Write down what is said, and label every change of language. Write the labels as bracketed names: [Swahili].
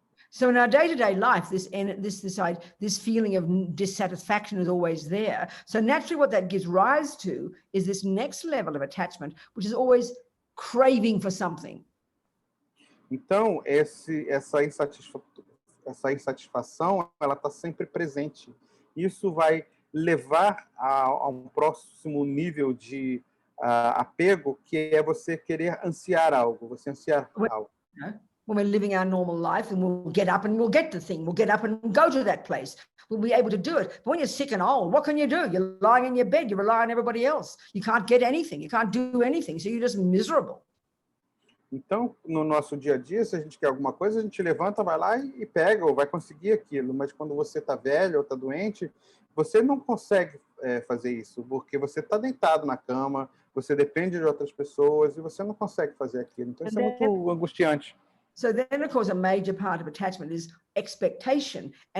[English] So in our day-to-day life, this feeling of dissatisfaction is always there. So naturally what that gives rise to is this next level of attachment, which is always craving for something. [Portuguese] Então, essa insatisfação, ela está sempre presente. Isso vai levar a um próximo nível de apego, que é você querer ansiar algo, você ansiar algo. [English] When we're living our normal life, and we'll get up and we'll get the thing, we'll get up and go to that place, we'll be able to do it. But when you're sick and old, what can you do? You're lying in your bed, you rely on everybody else. You can't get anything, you can't do anything, so you're just miserable. [Portuguese] Então, no nosso dia a dia, se a gente quer alguma coisa, a gente levanta, vai lá e pega, ou vai conseguir aquilo. Mas quando você está velho ou está doente, você não consegue fazer isso, porque você está deitado na cama, você depende de outras pessoas e você não consegue fazer aquilo. Então, isso é muito angustiante. [English] So then, of course, a major part of attachment is expectation.